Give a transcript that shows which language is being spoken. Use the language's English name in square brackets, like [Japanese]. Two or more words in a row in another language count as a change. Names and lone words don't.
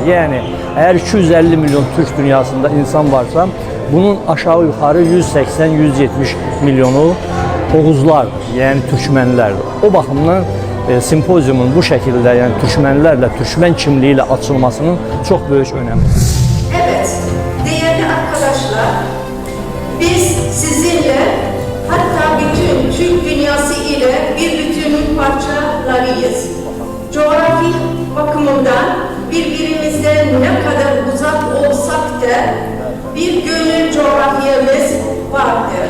[Azerbaijani] Yəni əgər 250 milyon Türk dünyasında insan varsa, bunun aşağı yuxarı 180-170 milyonu Oğuzlardır, yəni türkmənlərdir. O baxımdan simpoziumun bu şəkildə, yəni türkmənlərlə, türkmən kimliyi ilə açılmasının çox böyük önəmi var. [Turkish] Evet, değerli arkadaşlar, biz sizinle hatta bütün Türk dünyası ile bir bütünün parçalarıyız. Coğrafi bakımından birbirimizden ne kadar uzak olsak da bir gönül coğrafyamız vardır.